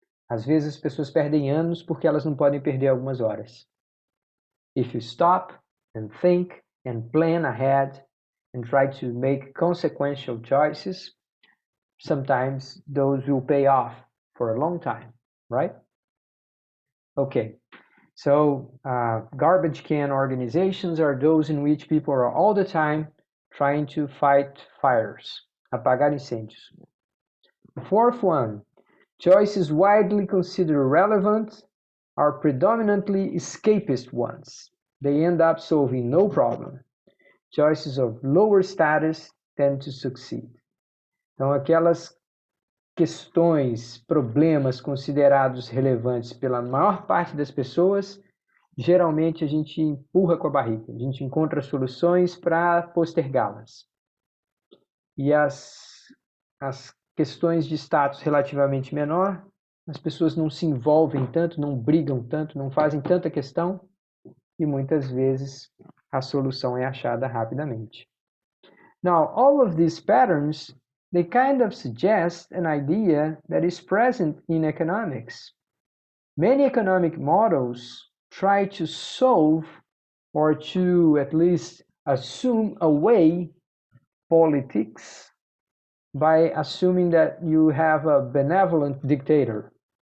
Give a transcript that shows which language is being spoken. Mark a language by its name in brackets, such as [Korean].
[Portuguese] Às vezes as pessoas perdem anos porque elas não podem perder algumas horas. [English] If you stop and think and plan ahead and try to make consequential choices, sometimes those will pay off for a long time, right? Okay, so garbage can organizations are those in which people are all the time trying to fight fires, [Portuguese] apagar incêndios. [English] The fourth one, choices widely considered relevant are predominantly escapist ones. They end up solving no problem. Choices of lower status tend to succeed. [Portuguese] Então, aquelas questões, problemas considerados relevantes pela maior parte das pessoas, geralmente a gente empurra com a barriga, a gente encontra soluções para postergá-las. E as questões de status relativamente menor, as pessoas não se envolvem tanto, não brigam tanto, não fazem tanta questão, e muitas vezes a solução é achada rapidamente. [English] Now, all of these patterns, they kind of suggest an idea that is present in economics. Many economic models try to solve or to at least assume away politics by assuming that you have a benevolent dictator.